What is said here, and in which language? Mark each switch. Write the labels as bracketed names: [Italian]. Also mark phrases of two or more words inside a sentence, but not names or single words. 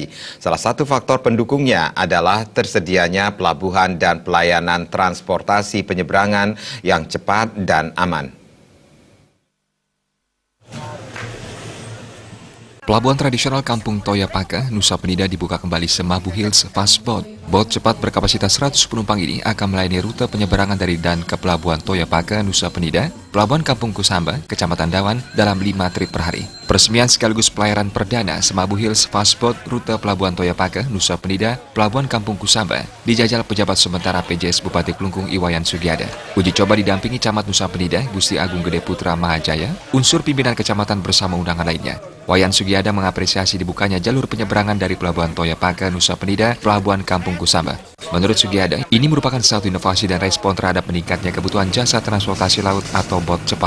[Indonesian] Salah satu faktor pendukungnya adalah tersedianya pelabuhan dan pelayanan transportasi penyeberangan yang cepat dan aman. Pelabuhan tradisional Kampung Toya Paka, Nusa Penida dibuka kembali Semabu Hills Fast Boat. Bot cepat berkapasitas 100 penumpang ini akan melayani rute penyeberangan dari dan ke Pelabuhan Toya Paka, Nusa Penida, Pelabuhan Kampung Kusamba, Kecamatan Dawan dalam 5 trip per hari. Peresmian sekaligus pelayaran perdana Semabu Hills Fast Boat rute Pelabuhan Toya Paka, Nusa Penida, Pelabuhan Kampung Kusamba dijajal pejabat sementara PJS Bupati Klungkung Iwayan Sugiada. Uji coba didampingi Camat Nusa Penida, Gusti Agung Gede Putra Mahajaya, unsur pimpinan kecamatan bersama undangan lainnya. Wayan Sugiada mengapresiasi dibukanya jalur penyeberangan dari Pelabuhan Toya Paka, Nusa Penida, Pelabuhan Kampung Kusamba. Menurut Sugiada, ini merupakan satu inovasi dan respon terhadap meningkatnya kebutuhan jasa transportasi laut atau bot cepat.